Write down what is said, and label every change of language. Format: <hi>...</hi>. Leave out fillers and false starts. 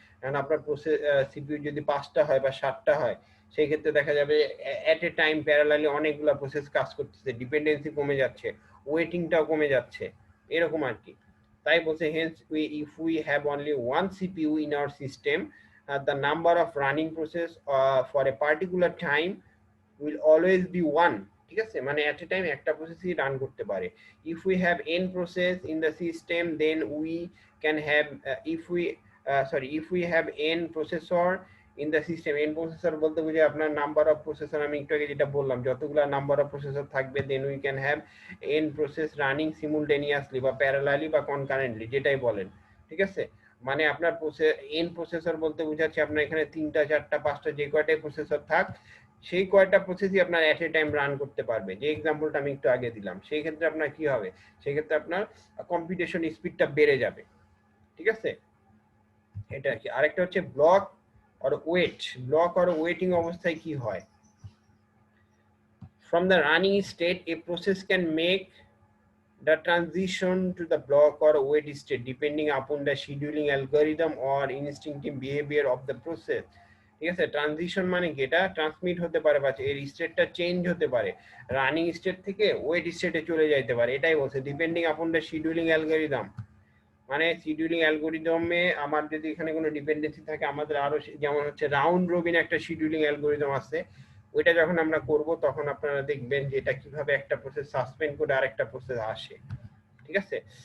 <bn>কারণ আপনার process CPU যদি 5টা হয় বা 7টা হয়, সেই ক্ষেত্রে দেখা যাবে এট এ টাইম প্যারালালি অনেকগুলো প্রসেস কাজ করতেছে, ডিপেন্ডেন্সি কমে যাচ্ছে, ওয়েটিংটাও কমে যাচ্ছে, এরকম আর কি। তাই বলছে</bn> <en>hence if we have only one CPU in our system the number of running process for a particular time will always be one,</en> <bn>ঠিক আছে, মানে at a time একটা প্রসেসই রান করতে পারে।</bn> <en>if we have n process in the system then we can have if we have</en> <bn>n processor in the system, n processor বলতে বুঝে আপনার number of processor, আমি একটু আগে যেটা বললাম যতগুলা নাম্বার অফ প্রসেসর থাকবে</bn> <en>then we can have n process running simultaneously</en> <bn>বা প্যারালালি বা কনকারেন্টলি, যেটাই বলেন, ঠিক আছে। মানে আপনার এন প্রসেসর বলতে বোঝাচ্ছে আপনার এখানে 3টা 4টা 5টা যে কয়টাই প্রসেসর থাক, সেই কয়টা প্রসেসই আপনার এট এ টাইম রান করতে পারবে। যে এক্সাম্পলটা আমি একটু আগে দিলাম, সেই ক্ষেত্রে আপনার কি হবে, সেই ক্ষেত্রে আপনার কম্পিউটেশন স্পিডটা বেড়ে যাবে, ঠিক আছে। এটা আর কি। আরেকটা হচ্ছে ব্লক আর ওয়েট। ব্লক আর ওয়েটিং অবস্থায় কি হয়?</bn> <en>from the running state a process can make the transition to the block or wait state depending upon the scheduling algorithm or instinctive behavior of the process,</en> <bn>ঠিক আছে। Transition মানে কি, এটা transmit হতে পারে বা এর স্টেটটা চেঞ্জ হতে পারে, রানিং স্টেট থেকে ওয়েট স্টেটে চলে যাইতে পারে, এটাই বলছে</bn> <en>Depending upon the scheduling algorithm.</en> <bn>মানে শিডিউলিং অ্যালগরিদমে আমার যদি এখানে কোনো ডিপেন্ডেন্সি থাকে, আমাদের আরো যেমন হচ্ছে রাউন্ড রবিন একটা শিডিউলিং অ্যালগরিদম আছে, ওইটা যখন আমরা করব তখন আপনারা দেখবেন যে এটা কিভাবে একটা প্রসেস সাসপেন্ড করে আরেকটা প্রসেস আসে, ঠিক আছে।</bn>